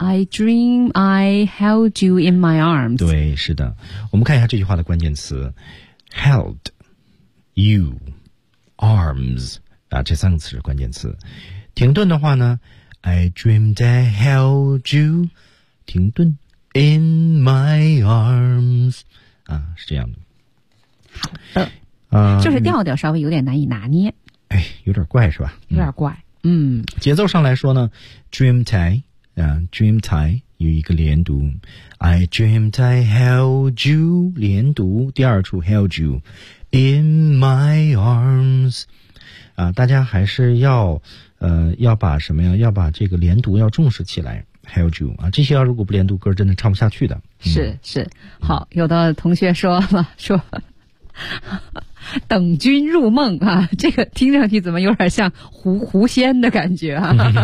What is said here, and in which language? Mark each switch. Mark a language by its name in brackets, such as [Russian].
[English] Dream, I held you in my arms. [Chinese] 对，是的。我们看一下这句话的关键词 ， [English] held you arms [Chinese] 啊，这三个词是关键词。 [English] 停顿的话呢 ，I dreamed I held you. [Chinese] 停顿 [English] in my arms [Chinese] 啊，是这样的。好的，就是调调稍微有点难以拿捏。哎，有点怪是吧？有点怪。嗯，节奏上来说呢 ， [English] dreamed I [Chinese] 啊 ，dreamed I 有一个连读 ， [English] I dreamed I held you [Chinese] 连读，第二处 [English] held you in my arms [Chinese] 啊，大家还是要把什么呀？要把这个连读要重视起来 ， [English] held you [Chinese] 啊，这些要如果不连读，歌真的唱不下去的。嗯、是是，好，有的同学说了说。等君入梦啊，这个听上去怎么有点像狐仙的感觉啊？